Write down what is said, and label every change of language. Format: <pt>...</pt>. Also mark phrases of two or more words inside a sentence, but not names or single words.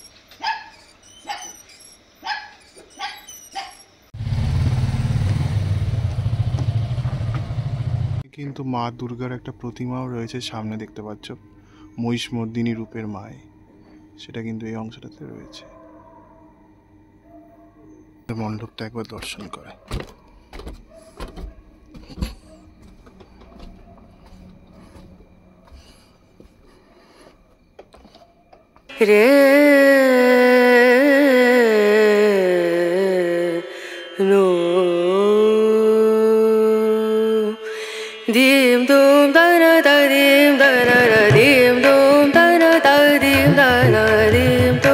<bn>কিন্তু মা দুর্গার একটা প্রতিমাও রয়েছে সামনে, দেখতে পাচ্ছ, মহিষমর্দিনী রূপের মায়, সেটা কিন্তু এই অংশটাতে রয়েছে। মণ্ডপটা একবার দর্শন করে। रेणु दीम दूम दन दीम दन दीम दूम दन दीम दन दीम तो।</bn>